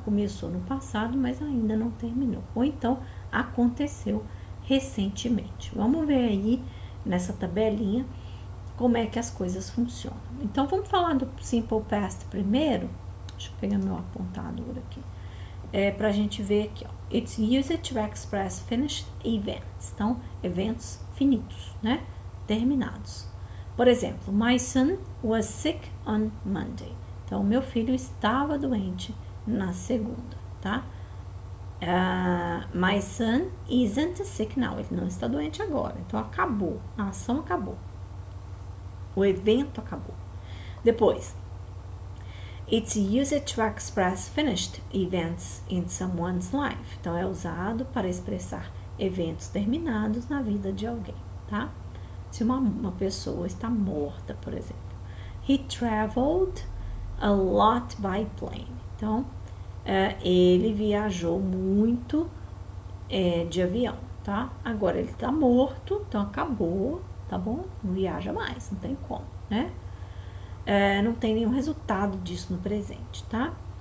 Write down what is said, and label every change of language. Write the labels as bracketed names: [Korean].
[Portuguese] Começou no passado, mas ainda não terminou. Ou então, aconteceu recentemente. Vamos ver aí, nessa tabelinha, como é que as coisas funcionam. Então, vamos falar do simple past primeiro. Deixa eu pegar meu apontador aqui. Pra gente ver aqui, ó. [English] It's used to express finished events. [Portuguese] Então, eventos finitos, né? Terminados. Por exemplo, [English] my son was sick on Monday. [Portuguese] Então, meu filho estava doente na segunda, tá? [English] My son isn't sick now. [Portuguese] Ele não está doente agora. Então, acabou. A ação acabou. O evento acabou. Depois, [English] it's used to express finished events in someone's life. [Portuguese] Então, é usado para expressar eventos terminados na vida de alguém, tá? Se uma pessoa está morta, por exemplo. [English] He traveled a lot by plane. [Portuguese] Então, ele viajou muito de avião, tá? Agora ele tá morto, então acabou, tá bom? Não viaja mais, não tem como, né? Não tem nenhum resultado disso no presente, tá?